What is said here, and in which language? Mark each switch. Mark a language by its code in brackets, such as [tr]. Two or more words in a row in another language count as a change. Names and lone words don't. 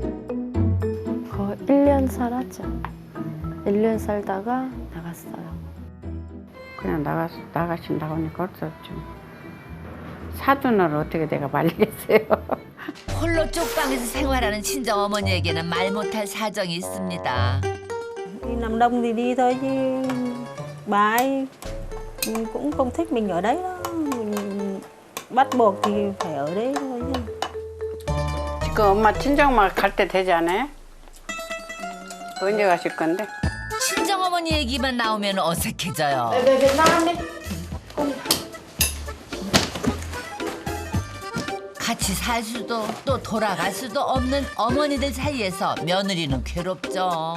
[ko] 1년 살았죠. 1년 살다가 나갔어요. 그냥 나가신다고 하니까 어쩔 수 없죠. 사돈을 어떻게 내가 말리겠어요. 홀로 쪽방에서 생활하는 친정어머니에게는 말 못할 사정이 있습니다. [vi] Đi làm đông thì đi thôi chứ bà ấy cũng không thích mình ở đấy đó. Mình bắt buộc thì phải ở đấy thôi chứ. [ko] 그 엄마 친정엄마 갈 때 되지 않아요? 언제 가실 건데? 친정어머니 얘기만 나오면 어색해져요. 같이 살 수도 또 돌아갈 수도 없는 어머니들 사이에서 며느리는 괴롭죠.